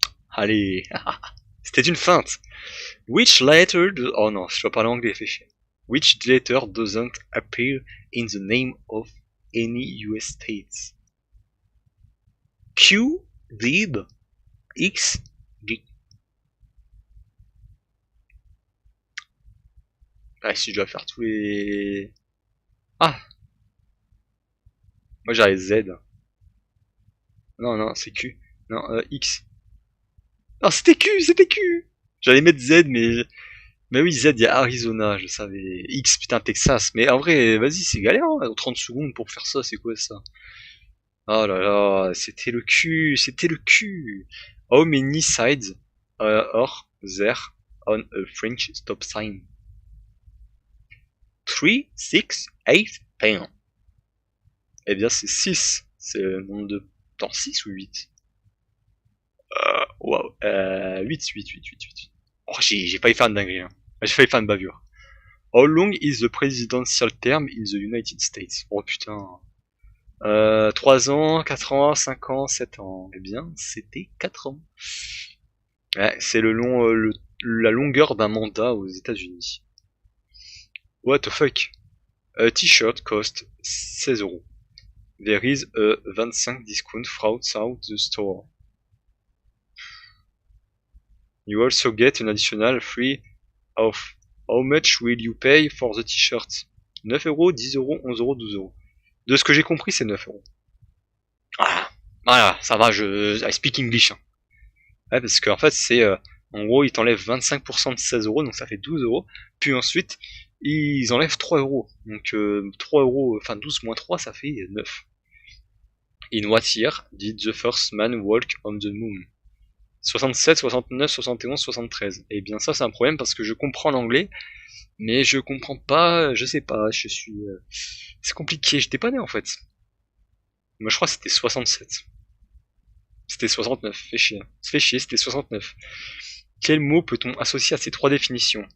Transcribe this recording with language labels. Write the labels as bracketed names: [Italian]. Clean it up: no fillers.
[French] Allez, c'était une feinte. [English] Which letter [French] oh non, je dois parler anglais, fais chier. [English] Which letter doesn't appear in the name of any US states? Q, D, X, G. [French] Ah, si je dois faire tous les... Ah, moi j'avais Z. Non, non, c'est Q. Non, X. Non, c'était Q. J'allais mettre Z, mais oui, Z, il y a Arizona, je savais. X, putain, Texas. Mais en vrai, vas-y, c'est galère, hein. 30 secondes pour faire ça, c'est quoi ça? Oh là là, c'était le cul, c'était le cul. [English] How many sides are there on a French stop sign? [French] 3, 6, 8, 10. Eh bien, c'est 6. C'est le nombre de temps, 6 ou 8? Waouh, 8. Oh, j'ai failli faire une dinguerie, hein. J'ai failli faire une bavure. [English] How long is the presidential term in the United States? [French] Oh putain. 3 ans, 4 ans, 5 ans, 7 ans. Eh bien, c'était 4 ans. Ouais, c'est la longueur d'un mandat aux États-Unis. [English] What the fuck? A t-shirt cost 16 euros. There is a 25 discount throughout the store. You also get an additional free off. How much will you pay for the t-shirt? 9 euros, 10 euros, 11 euros, 12 euros. [French] De ce que j'ai compris, c'est 9 euros. Voilà, ça va, [English] I speak English. [French] Hein. Ouais, parce qu'en fait, c'est, en gros, ils t'enlèvent 25% de 16 euros, donc ça fait 12 euros. Puis ensuite, ils enlèvent 3 euros. Donc, 3 euros, enfin 12 moins 3, ça fait 9. [English] In what year did the first man walk on the moon? 67, 69, 71, 73. [French] Eh bien, ça, c'est un problème parce que je comprends l'anglais, mais je comprends pas, je sais pas, je suis... c'est compliqué, j'étais pas né en fait. Moi, je crois que c'était 67. C'était 69, fais chier. Fais chier, c'était 69. Quel mot peut-on associer à ces trois définitions?